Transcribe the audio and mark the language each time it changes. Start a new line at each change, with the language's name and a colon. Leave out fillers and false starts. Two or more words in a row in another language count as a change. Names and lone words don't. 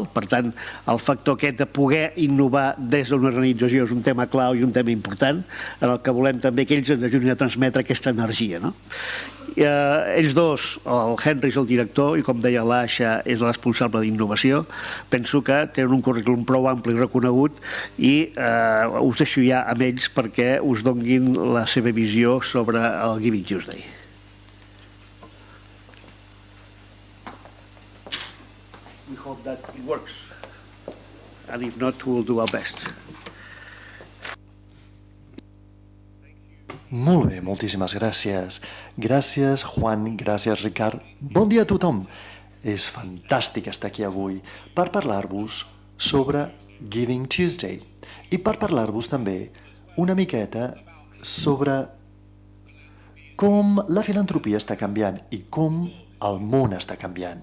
Catalan: Per tant, el factor aquest de poder innovar des d'una organització és un tema clau i un tema important en el que volem també que ells ens ajudin a transmetre aquesta energia. Ells dos, el Henry és el director i com deia l'Asha és la responsable d'innovació. Penso que tenen un currículum prou ampli i reconegut i us deixo ja amb ells perquè us donguin la seva visió sobre el Giving Tuesday.
English: We hope that it works. And if not, we will do our best.
Catalan: Molt bé, moltíssimes gràcies. Gràcies, Juan, gràcies, Ricard. Bon dia a tothom. És fantàstic estar aquí avui per parlar-vos sobre Giving Tuesday i per parlar-vos també una miqueta sobre com la filantropia està canviant i com el món està canviant.